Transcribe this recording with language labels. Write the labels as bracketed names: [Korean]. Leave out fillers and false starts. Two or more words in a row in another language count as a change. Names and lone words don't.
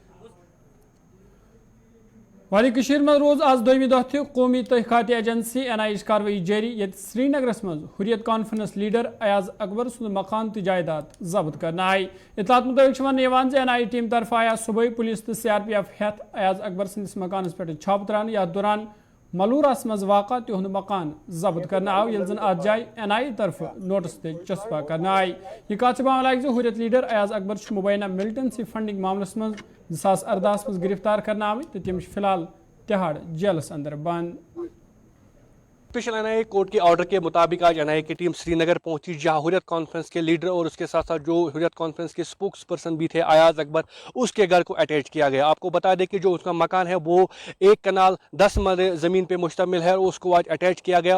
[Kashmiri] वाली कशीर में रोज आज दोमी दह कौमी तहकाती एजेंसी NIA कार्रवाई जारी। ये श्रीनगरस मज हुर्रियत कॉन्फ्रेंस लीडर अयाज अकबर सुंद मकान तो जायदाद जब्त करना आई। इतलात मुताबिक वन NIA टीम तरफ आया सुबह पुलिस तो CRPF हेथ अयाज अकबर सन्दस मकानस पे छाप तरान। या दौरान मलूरस मज वाक़ा तिहुंद मकान जब्त करना आव, ये जन अत जाय NIA तरफ नोटिस ते चस्पा करना आई। यह कत लायक हुर्रियत लीडर अयाज अकबर मुबैना मिलिटेंसी फंडिंग मामलस मज 2018 मज गिरफ्तार करना आम, तो तम फिलहाल तिहाड़ जेलस अंदर बंद। [Hindi] स्पेशल NIA कोर्ट के ऑर्डर के मुताबिक आज NIA की टीम श्रीनगर पहुंची, जहां हुर्रियत कॉन्फ्रेंस के लीडर और उसके साथ साथ जो हुर्रियत कॉन्फ्रेंस के [English] spokes person [Hindi] भी थे अयाज अकबर, उसके घर को अटैच किया गया। आपको बता दें कि जो उसका मकान है वो 1 कनाल 10 मरले ज़मीन पे मुश्तमिल है और उसको आज अटैच किया गया।